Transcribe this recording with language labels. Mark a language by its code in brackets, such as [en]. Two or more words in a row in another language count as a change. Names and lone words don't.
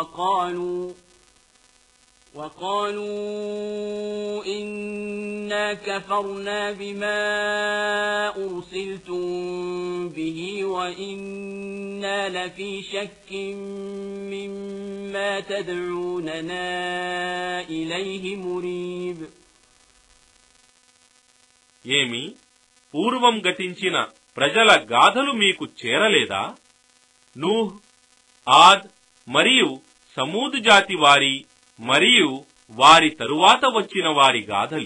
[ar] وقالوا إنا كفرنا بما أرسلتم به وإنا لفي شك مما تدعوننا إليه مريب. [te] ఏమి పూర్వం గతించిన ప్రజల గాథలు మీకు చేరలేదా? నూహ్, ఆద్ మరియు సమూద్ జాతి వారి మరియు వారి తరువాత వచ్చిన వారి గాథలు.